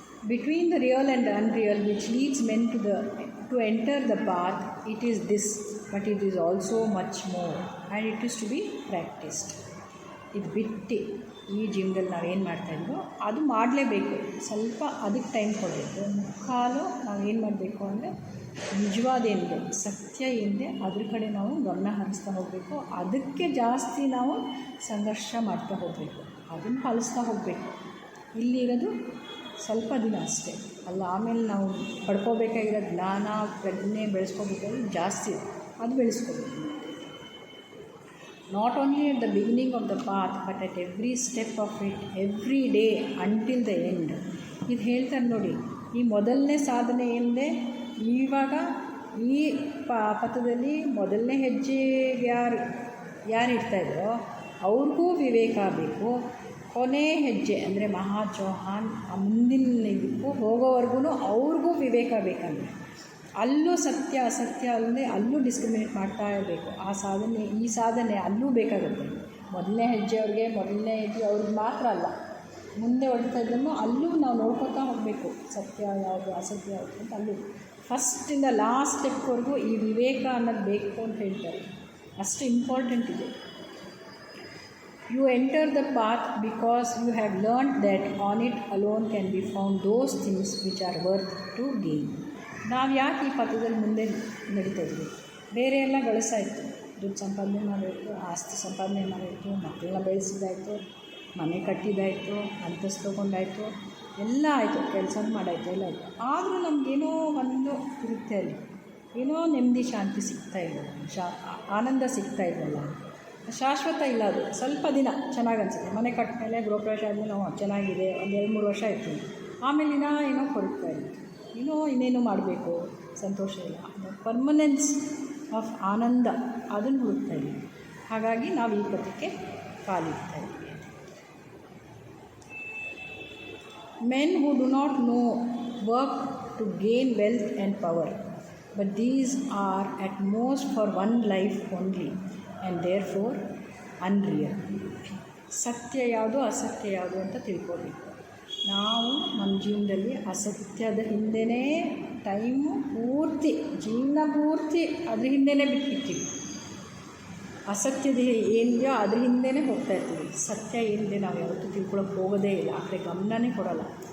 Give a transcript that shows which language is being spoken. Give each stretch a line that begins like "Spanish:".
English: Between the real and the unreal, which leads men to enter the path, it is this, but it is also much more, and it is to be practiced.
Kannada: ಇದು ಬಿಟ್ಟು ಈ ಜೀವನದಲ್ಲಿ ನಾವೇನು ಮಾಡ್ತಾಯಿದ್ವೋ ಅದು ಮಾಡಲೇಬೇಕು. ಸ್ವಲ್ಪ ಅದಕ್ಕೆ time ಕೊಡಬೇಕು. ಮುಕ್ಕಾಲು ನಾವೇನು ಮಾಡಬೇಕು ಅಂದರೆ ನಿಜವಾದ ಏನಿದೆ, ಸತ್ಯ ಏನಿದೆ ಅದ್ರ ಕಡೆ ನಾವು ಗಮನ ಹರಿಸ್ತಾ ಹೋಗಬೇಕು. ಅದಕ್ಕೆ ಜಾಸ್ತಿ ನಾವು ಸಂಘರ್ಷ ಮಾಡ್ತಾ ಹೋಗಬೇಕು, ಅದನ್ನು ಪಾಲಿಸ್ತಾ ಹೋಗಬೇಕು. ಇಲ್ಲಿರೋದು ಸ್ವಲ್ಪ ದಿನ ಅಷ್ಟೇ ಅಲ್ಲ, ಆಮೇಲೆ ನಾವು ಪಡ್ಕೋಬೇಕಾಗಿರೋ ಜ್ಞಾನ ಪ್ರಜ್ಞೆ ಬೆಳೆಸ್ಕೋಬೇಕಾದ್ರೆ ಜಾಸ್ತಿ ಅದು ಬೆಳೆಸ್ಕೋಬೇಕು.
English: Not only at the beginning of the path but at every step of it, every day until the end.
Kannada: ಇದು ಹೇಳ್ತಾರೆ ನೋಡಿ, ಈ ಮೊದಲನೇ ಸಾಧನೆ ಏನಿದೆ, ಇವಾಗ ಈ ಪಥದಲ್ಲಿ ಮೊದಲನೇ ಹೆಜ್ಜೆಗೆ ಯಾರು ಇರ್ತಾಯಿದ್ರೋ ಅವ್ರಿಗೂ ವಿವೇಕ ಬೇಕು. ಕೊನೆ ಹೆಜ್ಜೆ ಅಂದರೆ ಮಹಾ ಚೌಹಾನ್ ಮುಂದಿನ ಇದಕ್ಕೂ ಹೋಗೋವರೆಗೂ ಅವ್ರಿಗೂ ವಿವೇಕ ಬೇಕಂದರೆ ಅಲ್ಲೂ ಸತ್ಯ ಅಸತ್ಯ ಅಲ್ಲದೆ ಅಲ್ಲೂ ಡಿಸ್ಕ್ರಿಮಿನೇಟ್ ಮಾಡ್ತಾ ಇರಬೇಕು. ಆ ಸಾಧನೆ ಈ ಸಾಧನೆ ಅಲ್ಲೂ ಬೇಕಾಗುತ್ತೆ. ಮೊದಲನೇ ಹೆಜ್ಜೆಯವ್ರಿಗೆ ಮೊದಲನೇ ಹೆಜ್ಜೆ ಅವ್ರಿಗೆ ಮಾತ್ರ ಅಲ್ಲ, ಮುಂದೆ ಹೊಡ್ತಾ ಇದ್ದನ್ನು ಅಲ್ಲೂ ನಾವು ನೋಡ್ಕೊತಾ ಹೋಗಬೇಕು. ಸತ್ಯ ಯಾವುದು ಅಸತ್ಯ ಯಾವುದು ಅಂತ ಅಲ್ಲೂ ಫಸ್ಟಿಂದ ಲಾಸ್ಟ್ ಸ್ಟೆಪ್ವರೆಗೂ ಈ ವಿವೇಕ ಅನ್ನೋದು ಬೇಕು ಅಂತ ಹೇಳ್ತಾರೆ. ಅಷ್ಟು ಇಂಪಾರ್ಟೆಂಟ್ ಇದೆ.
English: You enter the path because you have learned that on it alone can be found those things which are worth to gain.
Kannada: ನಾವು ಯಾಕೆ ಈ ಪಥದಲ್ಲಿ ಮುಂದೆ ನಡೀತಾ ಇದ್ವಿ? ಬೇರೆ ಎಲ್ಲ ಗಳಿಸಾಯಿತು, ದುಡ್ಡು ಸಂಪಾದನೆ ಮಾಡಬೇಕು, ಆಸ್ತಿ ಸಂಪಾದನೆ ಮಾಡಬೇಕು, ಮಕ್ಕಳನ್ನ ಬೆಳೆಸಿದಾಯಿತು, ಮನೆ ಕಟ್ಟಿದಾಯಿತು, ಅಂತಸ್ತು ತೊಗೊಂಡಾಯಿತು, ಎಲ್ಲ ಆಯಿತು, ಕೆಲಸ ಮಾಡಾಯಿತು, ಎಲ್ಲ ಆಯಿತು. ಆದರೂ ನಮಗೇನೋ ಒಂದು ಇರುತ್ತೆ, ಅಲ್ಲಿ ಏನೋ ನೆಮ್ಮದಿ ಶಾಂತಿ ಸಿಗ್ತಾಯಿಲ್ಲ, ಆನಂದ ಸಿಗ್ತಾಯಿದ್ವಲ್ಲ, ಶಾಶ್ವತ ಇಲ್ಲ. ಅದು ಸ್ವಲ್ಪ ದಿನ ಚೆನ್ನಾಗಿ ಅನಿಸುತ್ತೆ. ಮನೆ ಕಟ್ಟ ಮೇಲೆ ಗೃಹಪ್ರವೇಶ ಆದಮೇಲೆ ನಾವು ಚೆನ್ನಾಗಿದೆ, ಒಂದು 2-3 ವರ್ಷ ಆಯಿತು, ಆಮೇಲೆ ಏನೋ ಕೊರಗ್ತಾ ಇರುತ್ತೆ, ಇನ್ನೇನು ಮಾಡಬೇಕು, ಸಂತೋಷ ಇಲ್ಲ.
English: permanence of
Kannada: ಆನಂದ ಅದನ್ನು ಹುಡುಕ್ತಾ ಇದ್ದೀವಿ. ಹಾಗಾಗಿ ನಾವು ಈ ಪಥಕ್ಕೆ ಕಾಲಿಡ್ತಾ ಇದ್ದೀವಿ.
English: Men who do not know work to gain wealth and power, but these are at most for one life only and therefore unreal.
Kannada: ಸತ್ಯ ಯಾವುದು ಅಸತ್ಯ ಯಾವುದು ಅಂತ ತಿಳ್ಕೊಬೇಕು. ನಾವು ನಮ್ಮ ಜೀವನದಲ್ಲಿ ಅಸತ್ಯದ ಹಿಂದೆಯೇ ಟೈಮು ಪೂರ್ತಿ, ಜೀವನ ಪೂರ್ತಿ ಅದ್ರ ಹಿಂದೆಯೇ ಬಿಟ್ಬಿಡ್ತೀವಿ. ಅಸತ್ಯದ ಏನಿದೆಯೋ ಅದ್ರ ಹಿಂದೆಯೇ ಹೋಗ್ತಾ ಇರ್ತೀವಿ. ಸತ್ಯ ಏನಿದೆ ನಾವು ಯಾವತ್ತೂ ತಿಳ್ಕೊಳಕ್ಕೆ ಹೋಗೋದೇ ಇಲ್ಲ, ಆ ಕಡೆ ಗಮನನೇ ಕೊಡೋಲ್ಲ.